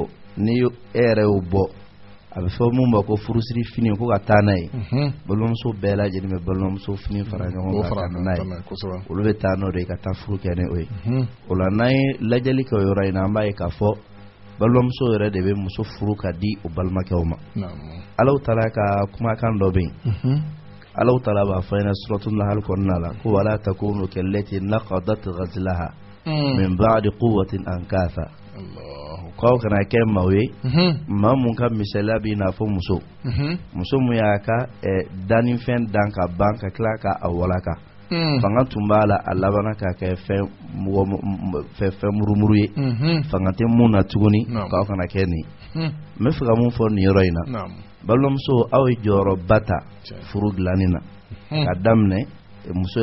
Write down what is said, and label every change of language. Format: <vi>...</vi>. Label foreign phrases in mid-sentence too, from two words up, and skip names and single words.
<bm>ni e yɛrɛ y'o bɔ a bɛ fɔ mun ma ko furusiri fini ko ka taa n'a ye balimamuso bɛɛ lajɛlen bɛ balimamuso fini fara ɲɔgɔn kan ka na n'a ye olu bɛ taa n'o de ye ka taa furu kɛ ni o ye o la n'an ye lajɛli kɛ o yɔrɔ in na an b'a ye k'a fɔ balimamuso yɛrɛ de bɛ muso furu ka di o balimakɛw ma Allahu taala ka kumakan dɔ bɛ yen Allahu taala b'a fɔ ɲɛna suratul Nahl kɔnɔna la ko</bm> <ar>ولا تكونوا كالتي نقضت غزلها من بعد قوة أنكاثا</ar> <bm>k'aw kana kɛ maaw ye maa mun ka misaliya b'i n'a fɔ muso mun y'a ka dannifɛn dan ka ban ka tila ka a walaka fanga tun b'a la a labanna k'a kɛ fɛn murumuru ye fanga tɛ mun na tuguni k'aw kana kɛ nin n bɛ fɛ ka mun fɔ nin yɔrɔ in na balimamuso aw ye jɔyɔrɔba ta furu dilanni na ka daminɛ muso</bm>